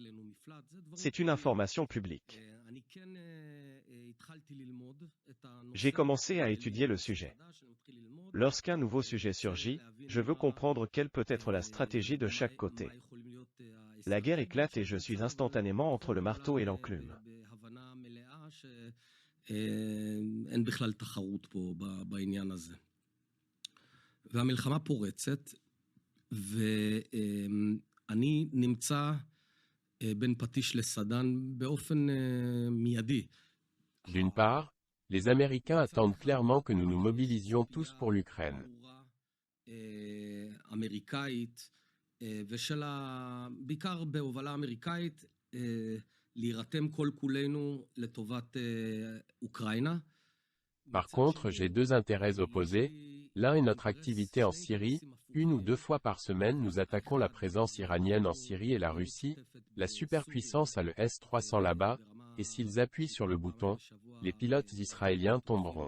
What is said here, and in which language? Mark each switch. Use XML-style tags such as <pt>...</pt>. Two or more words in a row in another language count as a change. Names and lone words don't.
<fr>C'est une information publique. J'ai commencé à étudier le sujet. Lorsqu'un nouveau sujet surgit, je veux comprendre quelle peut être la stratégie de chaque côté. La guerre éclate et je suis instantanément entre le marteau et l'enclume.</fr> <he>אין בכלל תחרות פה בעניין הזה. והמלחמה פורצת, ואני נמצא בין פטיש לסדן באופן מיידי.</he> <fr>D'une part, les Américains attendent clairement que nous nous mobilisions tous pour l'Ukraine.</fr> <he>אמריקאית, בעיקר בהובלה אמריקאית,</he> <fr>Par contre, j'ai deux intérêts opposés. L'un est notre activité en Syrie. 1 ou 2 fois par semaine nous attaquons la présence iranienne en Syrie et la Russie. La superpuissance a le S-300 là-bas, et s'ils appuient sur le bouton, les pilotes israéliens tomberont.</fr>